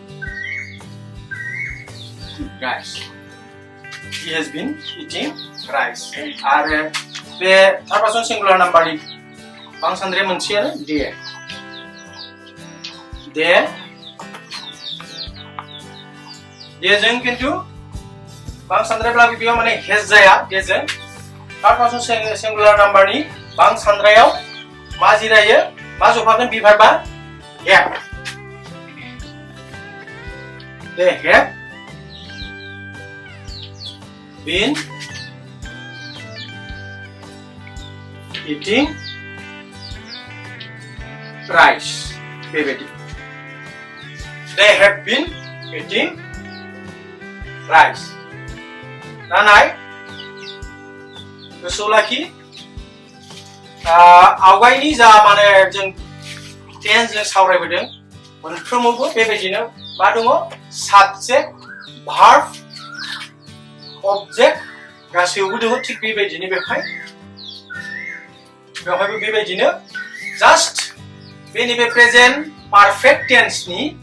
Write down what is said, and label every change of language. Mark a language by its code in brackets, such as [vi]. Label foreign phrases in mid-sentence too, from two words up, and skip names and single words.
[en] He has been eating rice. [brx] आरो बे [en] third person singular numberनि [brx] बांसान्द्राया मोनसेयानो देजों खिन्थु बांसान्द्रायब्लाबो बेयाव माने हेज जाया देजों [en] third person singular numberनि [brx] बांसान्द्रायाव मा जिरायो मा जफागोन बि भार्बा हेभ [en] they have been eating rice. बेबायदि they have been eating rice. [brx] नानाय गोसोआव लाखि आवगायनि जा माने जों टेन्स जों सावरायबोदों मोनफ्रोमावबो बेबायदिनो मा दङ [en] subject verb object [brx] गासैयावबो दङ थिग बेबायदिनो बेवहायबो बेबायदिनो जास्ट बेनि बे [en] present perfect tenseनि